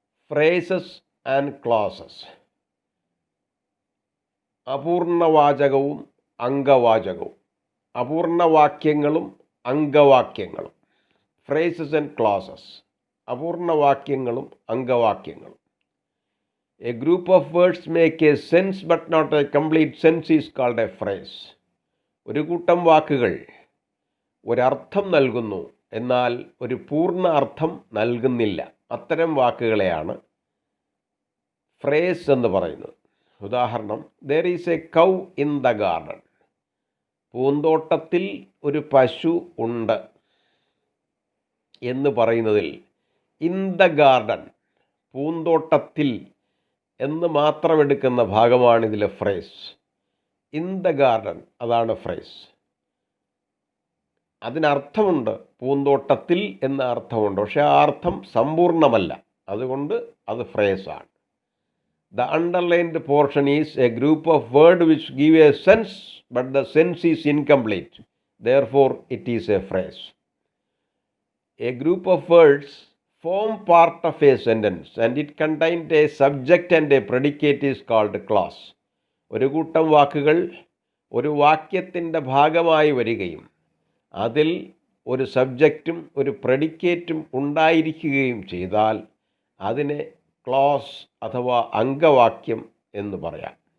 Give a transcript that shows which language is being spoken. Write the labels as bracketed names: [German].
[English] phrases and clauses, [Malayalam] അപൂർണവാചകവും അംഗവാചകവും. അപൂർണവാക്യങ്ങളും അംഗവാക്യങ്ങളും. [English] phrases and clauses, [Malayalam] അപൂർണവാക്യങ്ങളും അംഗവാക്യങ്ങളും. [English] A group of words make a sense but not a complete sense is called a phrase. [Malayalam] ഒരു കൂട്ടം വാക്കുകൾ ഒരർത്ഥം നൽകുന്നു, എന്നാൽ ഒരു പൂർണ്ണ അർത്ഥം നൽകുന്നില്ല. അത്തരം വാക്കുകളെയാണ് ഫ്രേസ് എന്ന് പറയുന്നത്. ഉദാഹരണം, [English] there is a cow in the garden. [Malayalam] പൂന്തോട്ടത്തിൽ ഒരു പശു ഉണ്ട് എന്ന് പറയുന്നതിൽ [English] in the garden, [Malayalam] പൂന്തോട്ടത്തിൽ എന്ന് മാത്രം എടുക്കുന്ന ഭാഗമാണ് ഇതിലെ ഫ്രേസ്. [English] in the garden, [Malayalam] അതാണ് ഫ്രേസ്. അതിനർത്ഥമുണ്ട്, പൂന്തോട്ടത്തിൽ എന്ന അർത്ഥമുണ്ട്, പക്ഷെ ആ അർത്ഥം സമ്പൂർണ്ണമല്ല, അതുകൊണ്ട് അത് ഫ്രേസാണ്. [English] The underlined portion is a group of word which give a sense but the sense is incomplete, therefore it is a phrase. A group of words form part of a sentence and it contained a subject and a predicate is called clause. [Malayalam] ഒരു കൂട്ടം വാക്കുകൾ ഒരു വാക്യത്തിൻ്റെ ഭാഗമായി വരികയും അതിൽ ഒരു സബ്ജക്റ്റും ഒരു പ്രെഡിക്കേറ്റും ഉണ്ടായിരിക്കുകയും ചെയ്താൽ അതിനെ ക്ലോസ് അഥവാ അംഗവാക്യം എന്ന് പറയാം.